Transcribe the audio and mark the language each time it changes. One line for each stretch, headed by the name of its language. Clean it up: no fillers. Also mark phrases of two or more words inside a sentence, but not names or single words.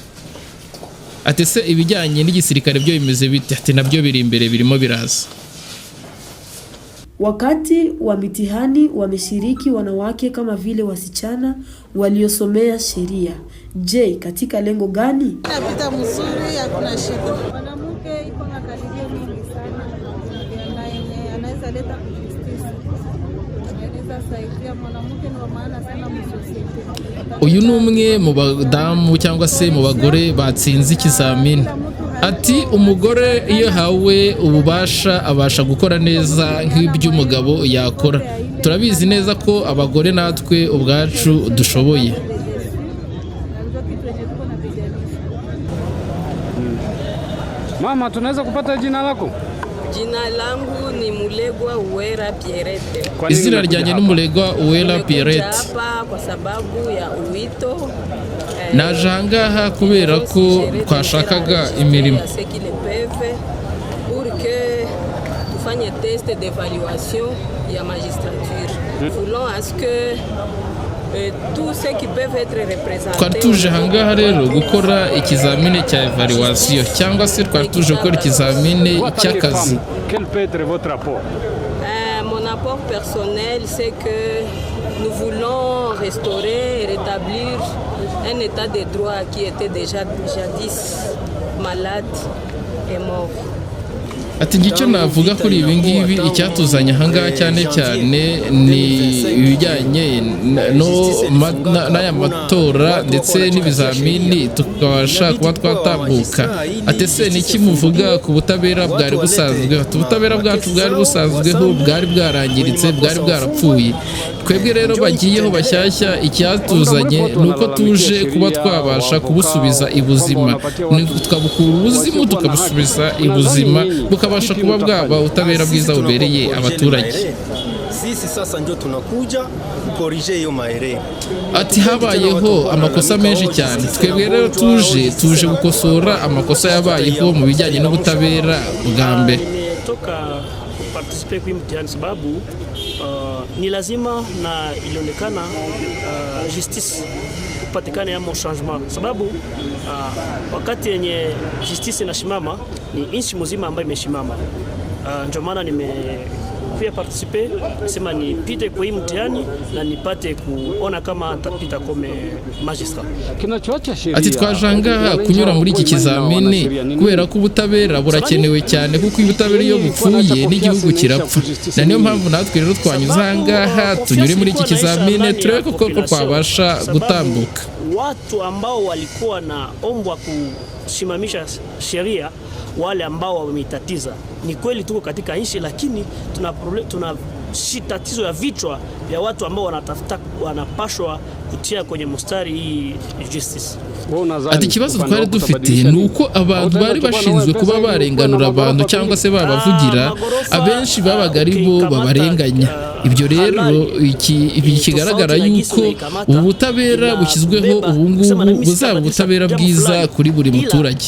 Kinyarwanda: Ati se ibijyanye n'igisirikare byo bimeze bite? Ati nabyo biri imbere, birimo biraza.
Swahili: Wakati wa mitihani wameshiriki wanawake kama vile wasichana waliosomea sheria. Je, katika lengo gani? Napita mzuri, hakuna shida. Mwanamke ipo na karibia mingi sana. Anaweza leta justice. Anaweza saidia mwanamke, ni maana sana msosiete.
Kinyarwanda: Uyu ni umwe mu badamu cyangwa se mu bagore batsinze ikizamini. Ati umugore iyo hawe ububasha abasha gukora neza nk'ibyo umugabo yakora. Turabizi neza ko abagore natwe ubwacu dushoboye.
Swahili: Mama, tunaweza kupata jina lako? Jina langu ni Mulegwa Uwera Pierrette.
Kinyarwanda: Izina ryanjye ni Mulegwa Uwera Pierrette.
Swahili: Hapa kwa sababu ya uwito
Kinyarwanda: naje ahangaha kubera ko twashakaga imirimo
Swahili: tufanye
French: test d'évaluation
Swahili: ya magistrature.
French: Voulons à ce que tous ceux qui peuvent être représentés.
Kinyarwanda: Twari tuje ahangaha rero gukora ikizamini cya evaluation cyangwa se twari tuje gukora ikizamini cy'akazi.
French: Quel peut être votre apport? Mon apport personnel, c'est que nous voulons restaurer et rétablir un état de droit qui était déjà jadis malade et mort.
Kinyarwanda: Ati ngicyo navuga kuri ibi ngibi icyatuzanye ahangaha cyane cyane ni ibijyanye n'aya matora ndetse n'ibizamini tukabasha kuba twatambuka. Ati se niki muvuga ku butabera bwari busanzweho? Ubutabera bwacu bwari busanzweho bwari bwarangiritse, bwari bwarapfuye. Twebwe rero bagiyeho bashyashya, icyatuzanye nuko tuje kuba twabasha kubusubiza ibuzima, tukabukura ubuzimu tukabusubiza ibuzima, bukabasha kuba bwaba ubutabera bwiza bubereye abaturage.
Swahili: Sisi sasa ndio tunakuja kukorije hiyo maere.
Kinyarwanda: Ati habayeho amakosa menshi cyane, twebwe rero tuje gukosora amakosa yabayeho mu bijyanye n'ubutabera bwa mbere.
Swahili: Nimetoka participe kwa mtihani sababu ni lazima na ilionekana justice kupatikana ya changement, sababu wakati yenye justice inasimama ni nchi mzima ambayo imeshimama. Ndio maana nimekuja participe sema nipite kwa hii mtihani na nipate kuona kama nitapita kama magistrat.
Kinyarwanda: Ati twajangaha kunyura muri iki kizamini kubera ko ubutabera burakenewe cyane, kuko ubutabera iyo bupfuye n'igihugu kirapfa. Na niyo mpamvu natwe rero twanyuze ahangaha tunyure muri iki kizamini turebe ko twabasha gutambuka.
Swahili: Watu ambao walikuwa na ombwa kusimamisha sheria, wale ambao wametatiza, ni kweli tuko katika nchi, lakini tuna tatizo ya vichwa ya watu ambao wanatafuta wanapashwa kutia kwenye mstari hii justice.
Kinyarwanda: Ati ikibazo twari dufite ni uko abantu bari bashinzwe kuba barenganura abantu cyangwa se babavugira, abenshi babaga ari bo babarenganya. Ibyo rero kigaragara yuko ubu butabera bushyizweho ubu ngubu buzaba ubutabera bwiza kuri buri muturage.